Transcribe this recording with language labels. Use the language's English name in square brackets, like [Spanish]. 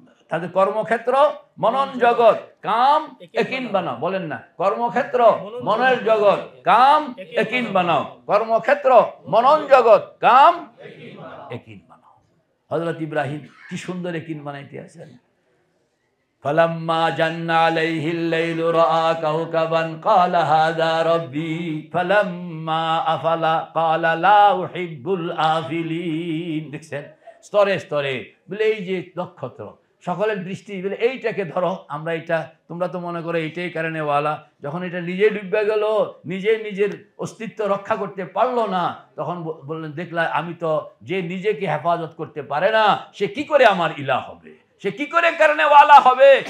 [Bangla] তাদের কর্মক্ষেত্র মনন জগৎ, কাম একিন বানাও। বলেন না, কর্মক্ষেত্র মনের জগৎ, কাম একিন বানাও। কর্মক্ষেত্র মনন জগৎ, কাম একিন বানাও। হযরত ইব্রাহিম কি সুন্দর একিন বানাইতে আছেন। [Arabic] فلما جن عليه الليل رأى كوكبا قال هذا ربي فلما أفل قال لا أحب الآفلين। [Bangla] দেখছেন স্তরে স্তরে বলে এই যে নক্ষত্র সকলের দৃষ্টি বলে এইটাকে ধরো, আমরা এটা, তোমরা তো মনে করো এইটাই কারণে ওয়ালা। যখন এটা নিজে ডুবে গেল, নিজে নিজের অস্তিত্ব রক্ষা করতে পারলো না, তখন বললেন দেখলা আমি তো, যে নিজেকে হেফাজত করতে পারে না সে কি করে আমার ইলাহ হবে, সে কি করে কারণে ওয়ালা হবে?